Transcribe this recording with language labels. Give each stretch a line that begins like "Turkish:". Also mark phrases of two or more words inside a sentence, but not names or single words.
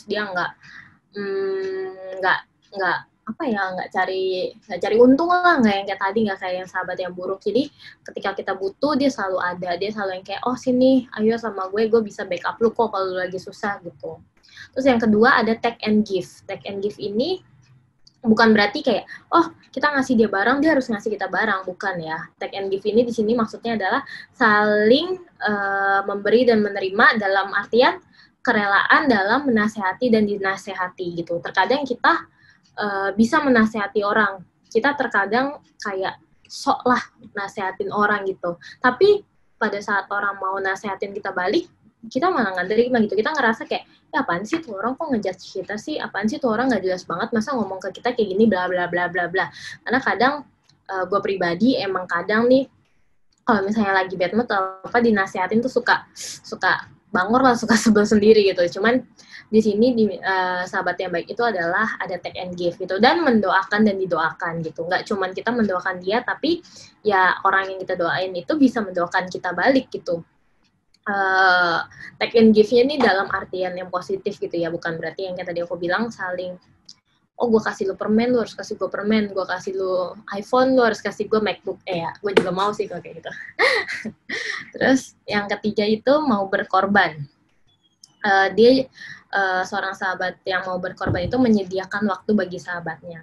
Indonesian: Dia nggak nggak cari untung lah, nggak yang kayak tadi, nggak kayak yang sahabat yang buruk. Jadi ketika kita butuh dia selalu ada, dia selalu yang kayak oh sini ayo sama gue bisa backup lu kok kalau lu lagi susah gitu. Terus yang kedua ada
English: take and give. Take and give
Indonesian: ini bukan berarti kayak oh kita ngasih dia barang dia harus ngasih kita barang, bukan ya.
English: Take and give
Indonesian: ini di sini maksudnya adalah saling memberi dan menerima dalam artian kerelaan dalam menasehati dan dinasehati gitu. Terkadang kita bisa menasehati orang, kita terkadang kayak sok lah nasehatin orang gitu, tapi pada saat orang mau nasehatin kita balik, kita malah nggak terima gitu. Kita ngerasa kayak ya apaan sih tuh orang kok ngejudge kita sih, apaan sih tuh orang nggak jelas banget masa ngomong ke kita kayak gini bla bla bla bla bla. Karena kadang gue pribadi emang kadang nih kalau misalnya lagi
English: bad mood
Indonesian: atau apa dinasehatin tuh suka bangor lah, suka sebel sendiri gitu. Cuman di sini sahabat yang baik itu adalah ada
English: take and give
Indonesian: gitu, dan mendoakan dan didoakan gitu. Nggak cuman kita mendoakan dia, tapi ya orang yang kita doain itu bisa mendoakan kita balik gitu.
English: Take and give-
Indonesian: nya ini dalam artian yang positif gitu ya, bukan berarti yang kayak tadi aku bilang saling oh gue kasih lu permen, lu harus kasih gue permen, gue kasih lu iPhone, lu harus kasih gue MacBook. Ya, gue juga mau sih kalau kayak gitu. Terus yang ketiga itu mau berkorban. Dia seorang sahabat yang mau berkorban itu menyediakan waktu bagi sahabatnya.